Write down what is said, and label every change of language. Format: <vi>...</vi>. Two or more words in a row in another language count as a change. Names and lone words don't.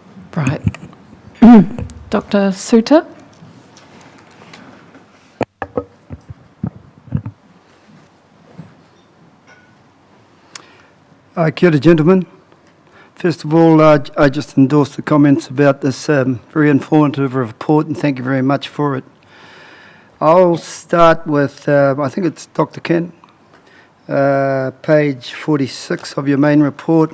<en>Right. Dr. Suter?</en> <mi>Kia ora,</mi> <en>gentlemen. First of all, I just endorse the comments about this very informative report, and thank you very much for it. I'll start with, I think it's Dr. Kent, page 46 of your main report.</en>